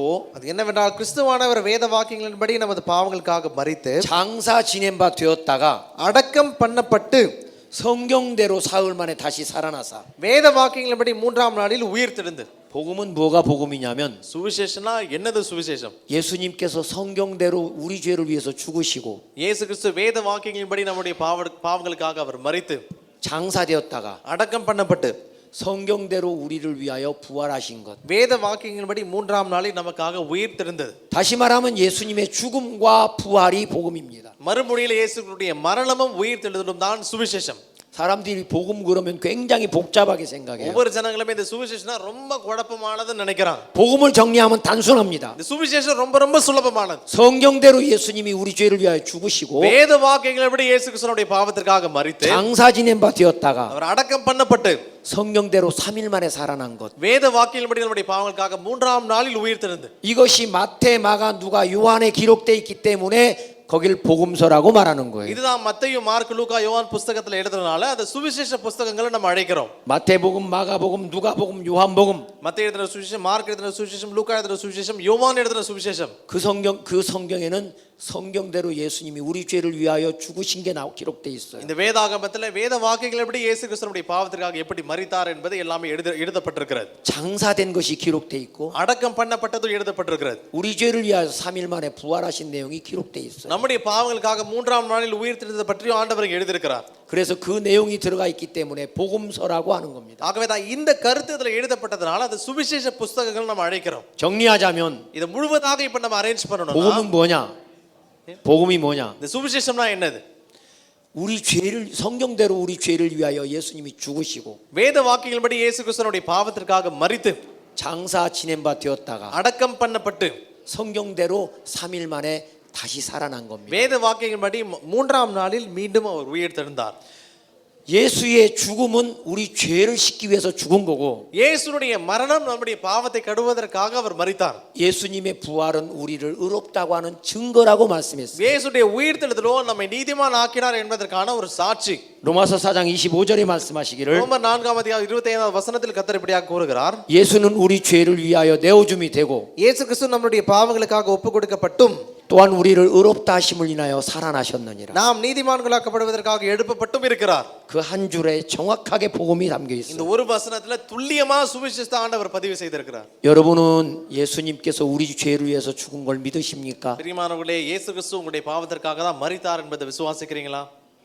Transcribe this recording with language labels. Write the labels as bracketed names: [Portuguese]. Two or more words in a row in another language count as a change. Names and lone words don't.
[Tamil] அது என்னவென்றால் கிறிஸ்துவானவர் வேத வாக்கியங்களின்படி நமது பாவங்களுக்காக மரித்து [Korean] 장사 지낸 바 되었다가 [Tamil] அடக்கம் பண்ணப்பட்டு [Korean] 성경대로 사흘 만에 다시 살아나사. [Tamil] வேத வாக்கியங்களின்படி 3ஆம் நாளில் உயிர் தெழுந்து. [Korean] 복음은 뭐가 복음이냐면, [Tamil] சுவிசேஷம்னா என்னது சுவிசேஷம்? [Korean] 예수님께서 성경대로 우리 죄를 위해서 죽으시고, [Tamil] இயேசு கிறிஸ்து வேத வாக்கியங்களின்படி நம்முடைய பாவங்களுக்காக அவர் மரித்து [Korean] 장사되었다가 [Tamil] அடக்கம் பண்ணப்பட்டு [Korean] 성경대로 우리를 위하여 부활하신 것. [Tamil] வேத வாக்கியங்களின்படி 3ஆம் நாளில் நமக்காக உயிர் தெழுந்தது. [Korean] 다시 말하면 예수님의 죽음과 부활이 복음입니다. [Tamil] மறுமொழியில் இயேசுவினுடைய மரணமும் உயிர் தெழுதலும் தான் சுவிசேஷம். [Korean] 사람들이 복음 그러면 굉장히 복잡하게 생각해요. [Tamil] ஒவ்வொரு ஜனங்களுமே இந்த சுவிசேஷம்னா ரொம்ப குழப்பமானதுன்னு நினைக்கிறாங்க. [Korean] 복음을 정리하면 단순합니다. [Tamil] இந்த சுவிசேஷம் ரொம்ப ரொம்ப சுலபமானது. [Korean] 성경대로 예수님이 우리 죄를 위하여 죽으시고, [Tamil] வேத வாக்கியங்களின்படி இயேசு கிறிஸ்துவினுடைய பாவத்திற்காக மரித்து [Korean] 장사 지낸 바 되었다가 [Tamil] அவர் அடக்கம் பண்ணப்பட்டு [Korean] 성경대로 3일 만에 살아난 것. [Tamil] வேத வாக்கியங்களின்படி நம்முடைய பாவங்களுக்காக 3ஆம் நாளில் உயிர் தெழுந்து. [Korean] 이것이 마태, 마가, 누가, 요한에 기록되어 있기 때문에 거길 복음서라고 말하는 거예요. [Tamil] இதுதான் மத்தேயு, மார்க், லூக்கா, யோவான் புத்தகத்துல எழுதுறதுனால அது சுவிசேஷ புத்தகங்களை நம்ம அழைக்கிறோம். [Korean] 마태복음, 마가복음, 누가복음, 요한복음. [Tamil] மத்தேயு எழுதின சுவிசேஷம், மார்க் எழுதின சுவிசேஷம், லூக்கா எழுதின சுவிசேஷம், யோவான் எழுதின சுவிசேஷம். [Korean] 그 성경에는 성경대로 예수님이 우리 죄를 위하여 죽으신 게 기록돼 있어요. [Tamil] இந்த வேதாகமத்துல வேத வாக்கியங்கள் எப்படி இயேசு கிறிஸ்துவினுடைய பாவத்திற்காக எப்படி மரித்தார் என்பது எல்லாமே எழுதப்பட்டிருக்கிறது. [Korean] 장사된 것이 기록돼 있고, [Tamil] அடக்கம் பண்ணப்பட்டது எழுதப்பட்டிருக்கிறது. [Korean] 우리 죄를 위하여 3일 만에 부활하신 내용이 기록돼 있어요. [Tamil] நம்முடைய பாவங்களுக்காக 3ஆம் நாளில் உயிர் தெழுந்தது பற்றியும் ஆண்டவர் எழுதியிருக்கிறார். [Korean] 그래서 그 내용이 들어가 있기 때문에 복음서라고 하는 겁니다. [Tamil] ஆகவே தான் இந்த கருத்து இதுல எழுதப்பட்டதனால அது சுவிசேஷ புத்தகங்கள் நம்ம அழைக்கிறோம். [Korean] 정리하자면 [Tamil] இதை முழுவதாக இப்ப நம்ம அரேஞ்ச் பண்ணணும். [Korean] 복음은 뭐냐? 복음이 뭐냐? [Tamil] இந்த சுவிசேஷம்னா என்னது? [Korean] 우리 죄를, 성경대로 우리 죄를 위하여 예수님이 죽으시고, [Tamil] வேத வாக்கியங்களின்படி இயேசு கிறிஸ்துவினுடைய பாவத்திற்காக மரித்து [Korean] 장사 지낸 바 되었다가 [Tamil] அடக்கம் பண்ணப்பட்டு [Korean] 성경대로 3일 만에 다시 살아난 겁니다. [Tamil] வேத வாக்கியங்களின்படி 3ஆம் நாளில் மீண்டும் அவர் உயிர் தெழுந்தார். [Korean] 예수의 죽음은 우리 죄를 씻기 위해서 죽은 거고, [Tamil] இயேசுனுடைய மரணம் நம்முடைய பாவத்தை கழுவுவதற்காக அவர் மரித்தார். [Korean] 예수님의 부활은 우리를 의롭다고 하는 증거라고 말씀했어요. [Tamil] இயேசுடைய உயிர் தெழுதலோ நம்மை நீதிமான் ஆக்கினார் என்பதற்கான ஒரு சாட்சி. [Korean] 로마서 4장 25절에 말씀하시기를, [Tamil] ரோமர் 4ஆம் அதிகாரம் 25ஆம் வசனத்தில் கர்த்தர் இப்படியாக கூறுகிறார், [Korean] 예수는 우리 죄를 위하여 내어줌이 되고, [Tamil] இயேசு கிறிஸ்து நம்முடைய பாவங்களுக்காக ஒப்பு கொடுக்கப்பட்டும் [Korean] 또한 우리를 의롭다 하심을 인하여 살아나셨느니라. [Tamil] நாம் நீதிமான்களாக்கப்படுவதற்காக எழுப்பப்பட்டும் இருக்கிறார். [Korean] 그 한 줄에 정확하게 복음이 담겨 [Tamil] இந்த [Korean] 있어요. [Tamil] ஒரு வசனத்துல துல்லியமா சுவிசேஷத்தை ஆண்டவர் பதிவு செய்திருக்கிறார். [Korean] 여러분은 예수님께서 우리 죄를 위해서 죽은 걸 믿으십니까? [Tamil] பிரியமானவர்களே, இயேசு கிறிஸ்து உங்களுடைய பாவத்திற்காக தான் மரித்தார் என்பதை விசுவாசிக்கிறீங்களா?